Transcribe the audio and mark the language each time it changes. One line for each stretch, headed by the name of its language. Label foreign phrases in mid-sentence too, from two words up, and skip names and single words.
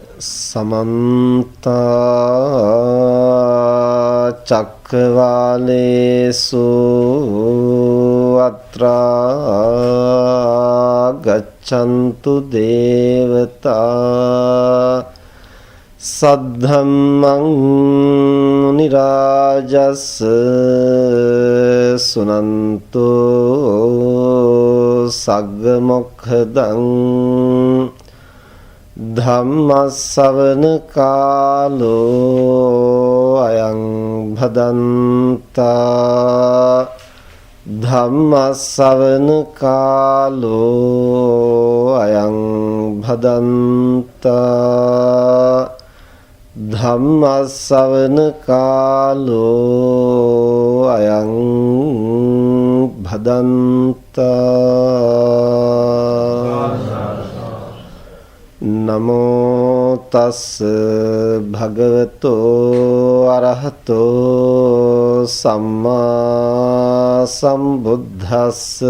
Pali: समन्त चक्रवालेषु अत्रा गच्छन्तु देवता सद्धम्मं मुनिराजस् सुनन्तु सग्गमोक्खदं धम्मස්සවන කාලෝ අයං භදන්තා ධම්මස්සවන කාලෝ අයං භදන්තා ධම්මස්සවන කාලෝ අයං භදන්තා නමෝ තස් භගවතෝ අරහතෝ සම්මා සම්බුද්දස්ස